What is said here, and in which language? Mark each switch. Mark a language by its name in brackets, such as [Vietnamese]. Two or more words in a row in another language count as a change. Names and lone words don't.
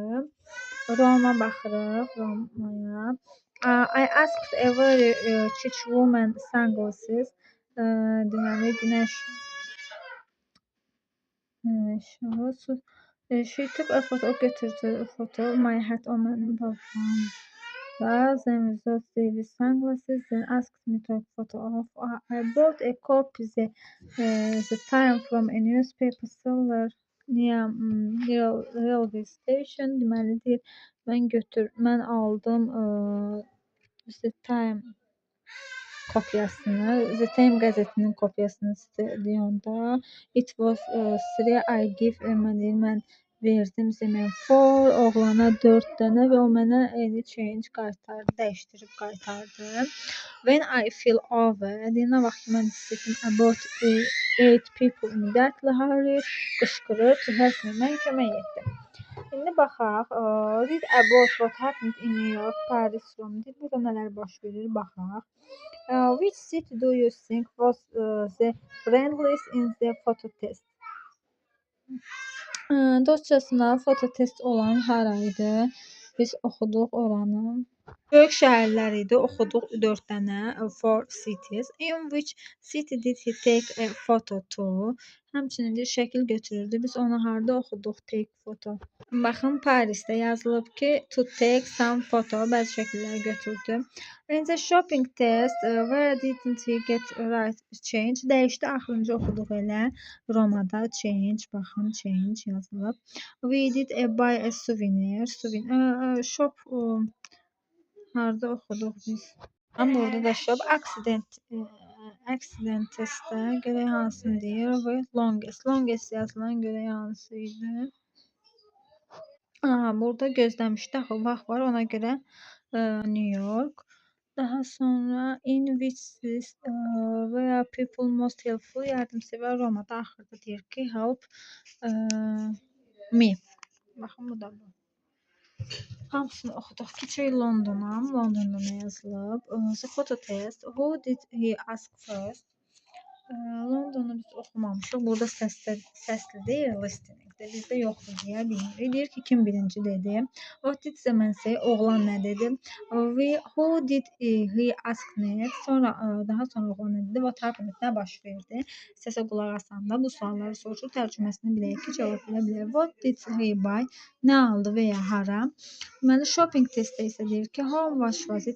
[Azerbaijani] Roma baxırıq, Romaya. [English] I asked a very rich woman sunglasses. [Azerbaijani] Deməli, günəş şovu. [English] She took a photo, [Azerbaijani] o götürdü foto. [English] My hat, [Azerbaijani] o mənim papağım. [English] Then we saw David sunglasses, then asked me to take photo of. I bought a copy the time from a newspaper seller near railway station. [Azerbaijani] Deməlidir, mən aldım the time kopyasını, The Time qəzetinin kopyasını stadionda. [English] It was 3 I give [Azerbaijani] mən verdim mən 4 oğlana 4 dənə və o mənə [English] any change [Azerbaijani] qaytardı, dəyişdirib qaytardı. [English] When I feel over, [Azerbaijani] deyinə vaxt ki, mən hiss etdim [English] about 8 people immediately hurried, qışqırır to help me, [Azerbaijani] mən kömək etdim. İndi baxaq, [English] read about what happened in New York, Paris, Rome. [Azerbaijani] Burada nələr baş verir, baxaq. [English] Which city do you think was the friendliest in the photo test? [Azerbaijani] Dostcasına foto test olan haraydı? Biz oxuduq oranı. Böyük şəhərlər idi, oxuduq 4 dənə, 4 cities. [English] In which city did he take a photo to? [Azerbaijani] Həmçinin bir şəkil götürürdü. Biz onu harda oxuduq, [English] take photo. [Azerbaijani] Baxın, Parisdə yazılıb ki, [English] to take some photo, [Azerbaijani] bəzi şəkillər götürdü. [English] In the shopping test, where didn't he get right change? [Azerbaijani] Dəyişdi, axırıncı oxuduq elə. Romada change, baxın, change yazılıb. [English] We did buy a souvenir. Shop, [Azerbaijani] harda oxuduq biz? Burada da shop, accident testdə görək hansını deyir və longest yazılan görək hansı idi? Burada gözləmişdə axı vaxt var, ona görə New York. Daha sonra [English] in which where people most helpful, [Azerbaijani] yardımsevər Romada axırda deyir ki, [English] help me. [Azerbaijani] Baxın, bu da bu. Hamısını oxuduq. Keçək Londona. Londonda nə yazılıb? [English] The photo test. Who did he ask first? [Azerbaijani] Londonu biz oxumamışıq. Burada səsli deyil, listeningdə. Bizdə yoxdur deyə bilmirik. Deyir ki, kim birinci dedi? [English] What did the man say? [Azerbaijani] Oğlan nə dedi? [English] Who did he ask next? [Azerbaijani] Daha sonra oğlan nə dedi? [English] What happened? [Azerbaijani] Nə baş verdi? Səsə qulaq asanda bu sualları soruşur. Tərcüməsini bilək ki, cavab verə bilər. [English] What did he buy? [Azerbaijani] Nə aldı və ya hara? Deməli, [English] shopping testdə [Azerbaijani] isə deyir ki, [English] how much was it?